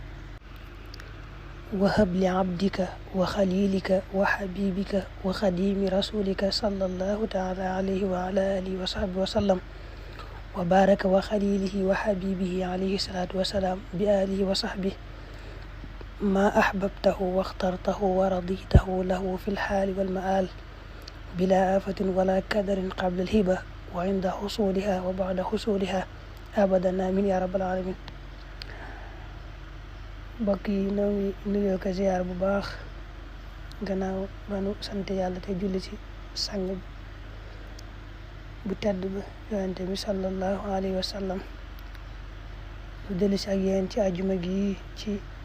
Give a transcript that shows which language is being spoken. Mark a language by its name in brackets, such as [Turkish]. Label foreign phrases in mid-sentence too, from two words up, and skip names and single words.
[Arabic] وهب لعبدك وخليلك وحبيبك وخديم رسولك صلى الله تعالى عليه وعلى آله وصحبه وسلم وبارك وخليله وحبيبه عليه الصلاة والسلام بآله وصحبه ما أحببته واخترته ورضيته له في الحال والمآل بلا آفة ولا كدر قبل الهبة وعند حصولها وبعد حصولها أبدا آمين يا رب العالمين. [Wolof] mbokk yi noo ngi nuyoo ko ziyaar bu baax gannaaw manu sant yàlla te julli ci sang bu tedd ba yonente bi [Arabic] صلى الله عليه وسلم [Wolof] bu dellu si ak yéen ci àjjuma gi ci